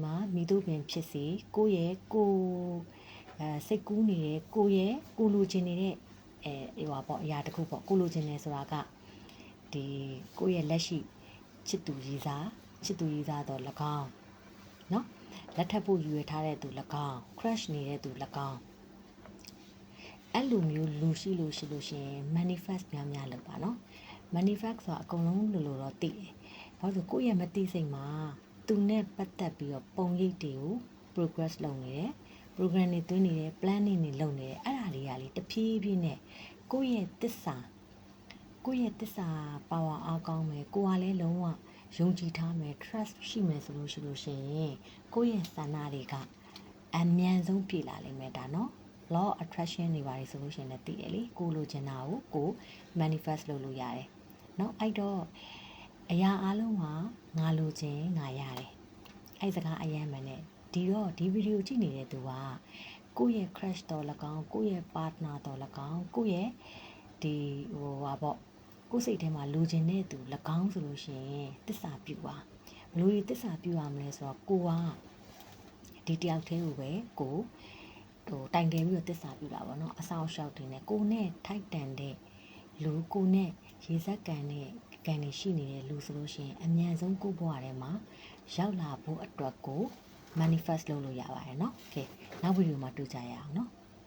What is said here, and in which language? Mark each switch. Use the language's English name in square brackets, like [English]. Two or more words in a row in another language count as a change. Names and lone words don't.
[Burmese] မှာမိတို့ပင်ဖြစ်စေကိုယ့်ရဲ့စိတ်ကူးနေတဲ့ကိုလိုချင်နေတဲ့ဟိုပါပေါ့အရာတစ်ခုပေါ့ကိုလိုချင်နေဆိုတာကဒီကိုယ့်ရဲ့လက်ရှိချစ်သူရည်စားတော့၎င်းเนาะလက်ထပ်ဖို့ယူရထားတဲ့သူ၎င်း crush နေတဲ့သူ၎င်းအဲ့လိုမျိုးလူရှိလို့ရှိရင် manifest များလုပ်ပါเนาะ manifest ဆိုတာအကုန်လုံးလို တော့သိတယ်ဘာလို့ကိုယ့်ရဲ့မသိစိတ်မှာသူနဲ့ပတ်သက်ပြီးတော့ပုံရိပ်တွေကို progress လုပ်နေတယ် program တွေသွင်းနေတယ် planning တွေလုပ်နေတယ်အဲ့ဒါတွေကလေတဖြည်းဖြည်းနဲ့ကိုယ့်ရဲ့သစ္စာ power အားကောင်းမယ်ကိုယ်ကလည်းလုံးဝယုံကြည်ထား မယ် trust ရှိမယ်ဆိုလို့ရှိရင်ကိုယ့်ရဲ့ဆန္ဒတွေကအမြန်ဆုံးပြည့်လာလိမ့်မယ်ဒါเนาะ [English] law of attraction [Burmese] တွေပါတယ်ဆိုလို့ရှိရင်လည်းသိတယ်လေကိုလိုချင်တာကို manifest လုပ်လို့ ရတယ်เนาะအဲ့တော့အရာအလုံးမှာငါလိုချင်ငါရတယ်အဲ့စကားအယမ်းမှန်နဲ့ဒီဗီဒီယိုကြည့်နေတဲ့သူကကိုယ့်ရဲ့ crush တော်၎င်း ကိုယ့်ရဲ့ partner တော်၎င်းကိုယ့်ရဲ့ဒီဟိုပါပေါ့ကိုယ်စိတ်ထဲမှာလိုချင်တဲ့သူ၎င်းဆိုလို့ရှိရင်တစ္ဆာပြုပါဘလို့ဒီတစ္ဆာပြုရမလဲဆိုတော့ကိုကဒီတယောက်တည်းကိုပဲကိုဟိုတိုင်တယ်ပြီးတော့တစ္ဆာပြုတာပေါ့နော်အဆောင်ရှောက်တင်နေကိုနဲ့ထိုက်တန်တဲ့လူကိုနဲ့ရေစက်ကန်နဲ့ကန်နေရှိနေတဲ့လူဆိုလို့ရှိရင်အမြန်ဆုံးကိုဘဝထဲမှာရောက်လာဖို့အတွက်ကို manifest လုပ်လို့ရပါတယ်เนาะโอเคနောက်ဗီဒီယိုမှာတွေ့ကြရအောင်เนาะ